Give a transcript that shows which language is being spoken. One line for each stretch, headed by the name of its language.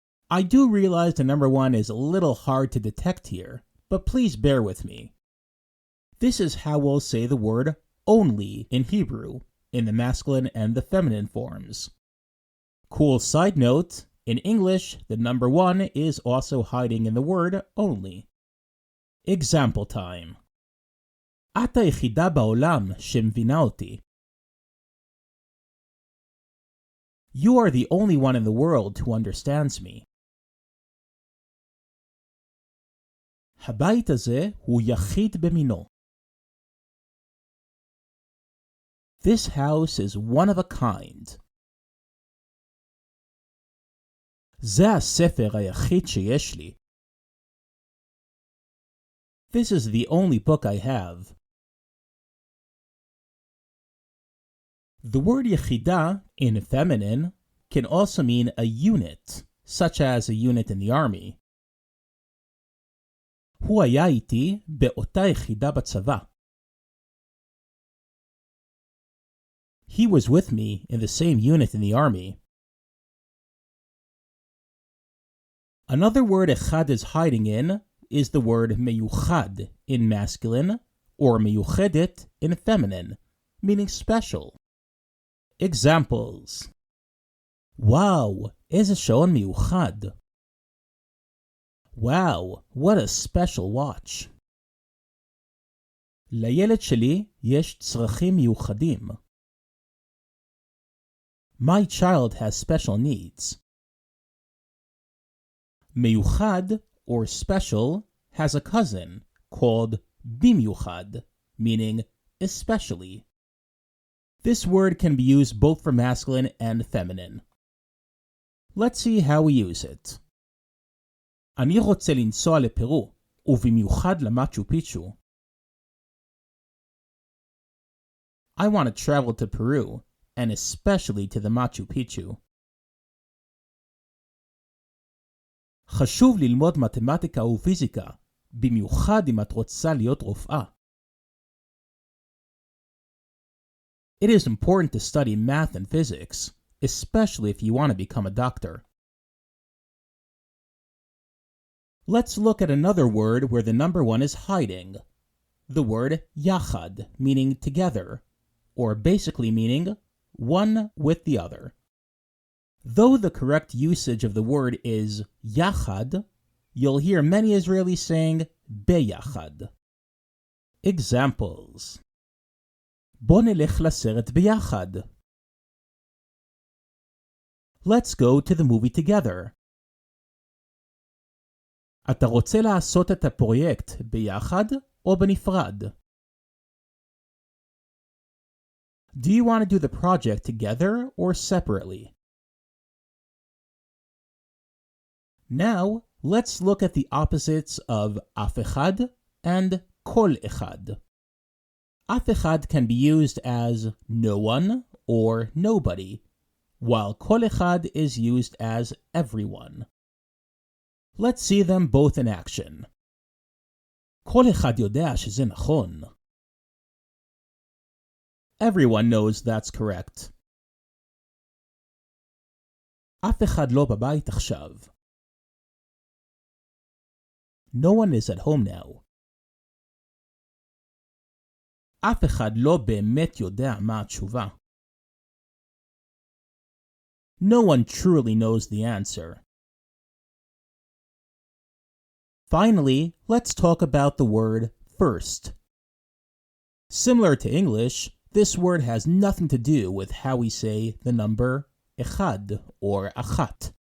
English: I do realize the number 1 is a little hard to detect here, but please bear with me. This is how we'll say the word only in Hebrew, in the masculine and the feminine forms. Cool side note, in English, the number 1 is also hiding in the word only. Example time.
Hebrew: Ata היחידה בעולם שמבינה אותי.
English: You are the only one in the world who understands me.
Hebrew: הבית הזה הוא יחיד במינו.
English: This house is one of a kind.
Hebrew: זה הספר היחיד שיש לי.
English: This is the only book I have. The word yechida in feminine can also mean a unit, such as a unit in the army.
Hebrew: הוא היה איתי באותה יחידה בצבא.
English: He was with me in the same unit in the army. Another word echad is hiding in is the word meyuchad in masculine or meyuchedet in feminine, meaning special. Examples:
Hebrew: וואו, איזה שעון מיוחד.
English: Wow, what a special watch.
Hebrew: לילד שלי יש צרכים מיוחדים.
English: My child has special needs. מיוחד, or special, has a cousin called bimiuchad, meaning especially. This word can be used both for masculine and feminine. Let's see how we use it.
Hebrew: אני רוצה לנסוע לפרו, ובמיוחד למאצ'ו פיצ'ו.
English: I want to travel to Peru, and especially to the Machu Picchu.
Hebrew: חשוב ללמוד מתמטיקה ופיזיקה, במיוחד אם את רוצה להיות רופאה.
English: It is important to study math and physics, especially if you want to become a doctor. Let's look at another word where the number 1 is hiding. The word yachad, meaning together, or basically meaning one with the other. Though the correct usage of the word is yachad, you'll hear many Israelis saying beyachad. Examples.
Hebrew: בוא נלך לסרט ביחד.
English: Let's go to the movie together.
Hebrew: אתה רוצה לעשות את הפרויקט ביחד או בנפרד?
English: Do you want to do the project together or separately? Now, let's look at the opposites of אף אחד and כל אחד. אף אחד can be used as no one or nobody, while כל אחד is used as everyone. Let's see them both in action.
Hebrew: כל אחד יודע שזה נכון.
English: Everyone knows that's correct.
Hebrew: אף אחד לא בבית עכשיו.
English: No one is at home now.
Hebrew: אף אחד לא באמת יודע מה התשובה.
English: No one truly knows the answer. Finally, let's talk about the word first. Similar to English, this word has nothing to do with how we say the number echad or achat.